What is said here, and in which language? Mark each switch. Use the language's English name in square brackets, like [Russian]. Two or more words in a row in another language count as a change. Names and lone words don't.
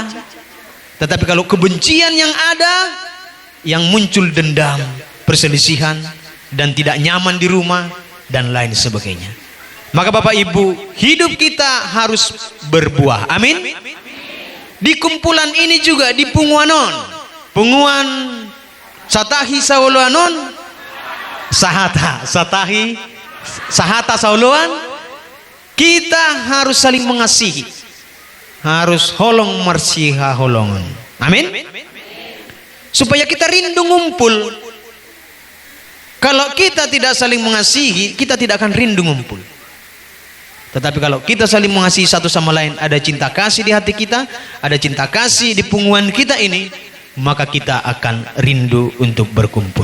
[Indonesian] Tetapi kalau kebencian yang ada, yang muncul dendam, perselisihan, dan tidak nyaman di rumah, dan lain sebagainya. Maka Bapak Ibu, hidup kita harus berbuah. Amin. Di kumpulan ini juga di Punguanon, Punguan Satahi Sauluanon, Sahata Satahi Sahata Sauluan, kita harus saling mengasihi, harus [Batak Toba] holong marsiha holongan. [Indonesian] Amin. Supaya kita rindu ngumpul. Kalau kita tidak saling mengasihi, kita tidak akan rindu ngumpul. Tetapi kalau kita saling mengasihi satu sama lain, ada cinta kasih di hati kita, ada cinta kasih di punggungan kita ini, maka kita akan rindu untuk berkumpul.